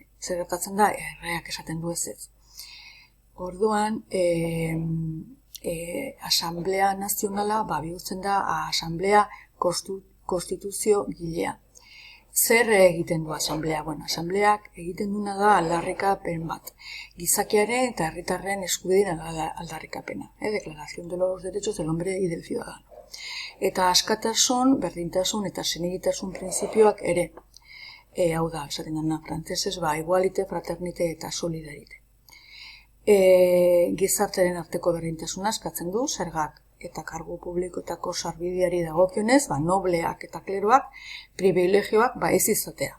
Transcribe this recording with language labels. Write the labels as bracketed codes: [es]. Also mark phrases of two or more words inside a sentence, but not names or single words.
[eu] Zer gertatzen da, erreak esaten du ez. Orduan, Asamblea Nazionala bihurtzen da Asamblea Konstituzio gilea. Zer egiten du Asamblea? Bueno, Asambleak egiten duna da aldarrikapen bat. Gizakiaren eta herritarren eskubideen aldarrikapena. [es] Declaración de los Derechos del Hombre y del Ciudadano. [eu] Eta askatasun, berdintasun eta senegitasun printzipioak ere. Hau da, esaten dena frantsesez, [fr] igualite, fraternite [eu] eta solidarite. Gizartearen arteko berdintasuna eskatzen du, zergak eta kargu publikoetako sarbideari dagokionez, nobleak eta kleroak, privilegioak ez izatea.